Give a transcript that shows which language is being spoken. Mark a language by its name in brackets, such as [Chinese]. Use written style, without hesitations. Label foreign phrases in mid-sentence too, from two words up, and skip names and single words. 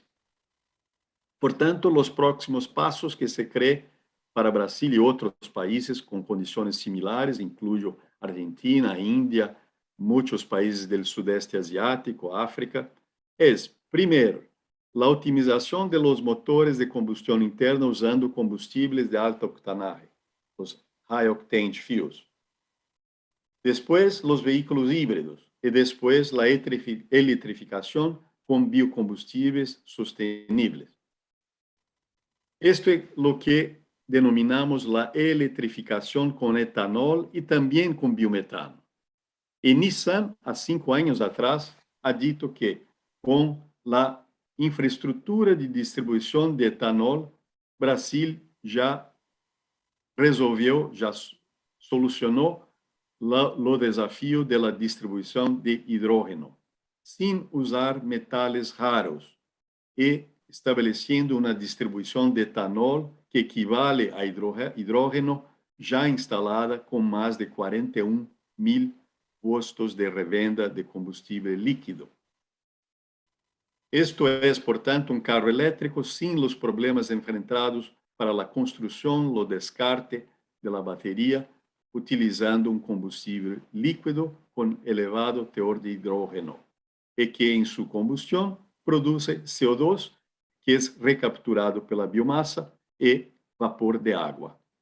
[Spanish] Por tanto, los próximos pasos que se cree para Brasil y otros países con condiciones similares, incluyo Argentina, India, muchos países del sudeste asiático, África, es, primero, la optimización de los motores de combustión interna usando combustibles de alto octanaje, los [English] high octane fuels. [Spanish] Después, los vehículos híbridos y después la electrificación con biocombustibles sostenibles. Esto es lo que denominamos la electrificación con etanol y también con biometano. Y Nissan, a 5 años atrás, ha dicho que con la infraestrutura de [Portuguese] distribuição de etanol, Brasil já resolveu, já solucionou o desafio da distribuição de hidrogênio, sem usar metais raros e estabelecendo uma distribuição de etanol que equivale a hidrogênio já instalada com mais de 41.000 postos de revenda de combustível líquido. [Spanish] Esto es, por tanto, un carro eléctrico sin los problemas enfrentados para la construcción, lo descarte de la batería, utilizando un combustible líquido con elevado teor de hidrógeno, y que en su combustión produce CO2, que es recapturado pela biomasa y vapor de agua.